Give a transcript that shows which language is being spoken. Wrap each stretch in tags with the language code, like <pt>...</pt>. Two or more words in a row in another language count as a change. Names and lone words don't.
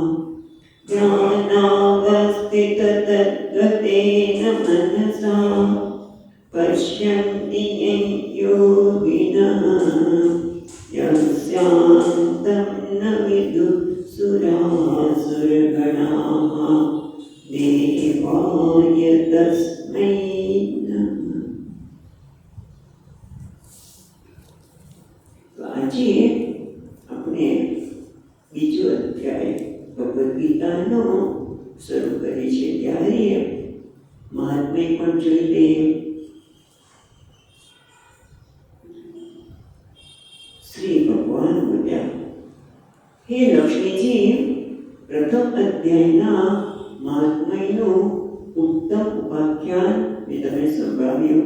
<sa>ज्ञानावस्थिततद्गतेन मनसा पश्यन्ति यं योगिनः यस्यान्तं न विदुः सुरासुरगणाः देवाय तस्मै नमः।</sa> <hi>तो आज</hi> <gu>આપણે બીજો અધ્યાય ભગવદ્ ગીતાનો શરૂ કરે છે ત્યારે મહાત્મ્ય પણ જોઈ લઈએ। શ્રી ભગવાન બોલ્યા, હે લક્ષ્મીજી, પ્રથમ અધ્યાયના મહાત્મ્યનું ઉત્તમ ઉપાખ્યાન મેં તમે સંભળાવ્યું।</gu>